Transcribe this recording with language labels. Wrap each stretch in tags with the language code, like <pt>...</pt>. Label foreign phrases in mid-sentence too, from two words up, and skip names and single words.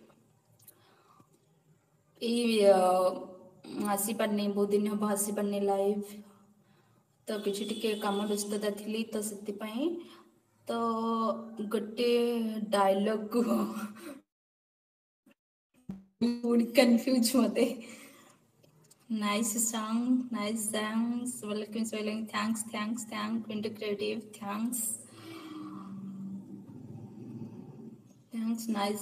<or>ଏଇ ଆସିପାରନି ବହୁତ ଦିନ ହବ ଆସିପାରନି ଲାଇଭ ତ କିଛି ଟିକେ କାମ ବ୍ୟସ୍ତତା ଥିଲି ତ ସେଥିପାଇଁ ତ ଗୋଟେ ଡାଇଲଗ ପୁଣି କନଫ୍ୟୁଜ ମତେ</or> <en>Nice song, nice songs. Welcome, welcome. Thanks. Into creative. Thanks. Nice.</en>